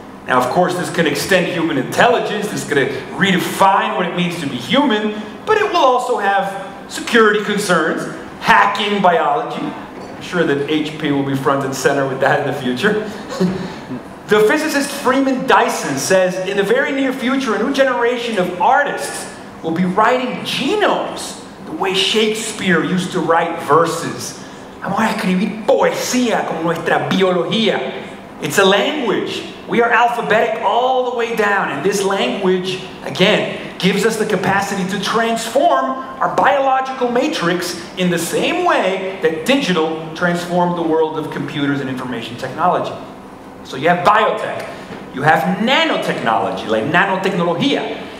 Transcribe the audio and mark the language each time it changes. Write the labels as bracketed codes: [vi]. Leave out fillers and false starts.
[en] Now, of course, this can extend human intelligence. This is going to redefine what it means to be human, but it will also have security concerns, hacking biology. I'm sure that HP will be front and center with that in the future. The physicist Freeman Dyson says, in the very near future, a new generation of artists will be writing genomes the way Shakespeare used to write verses. [es] Vamos a escribir poesía como nuestra biología. [en] It's a language. We are alphabetic all the way down, and this language, again, gives us the capacity to transform our biological matrix in the same way that digital transformed the world of computers and information technology. So you have biotech. You have nanotechnology, like nanotecnología.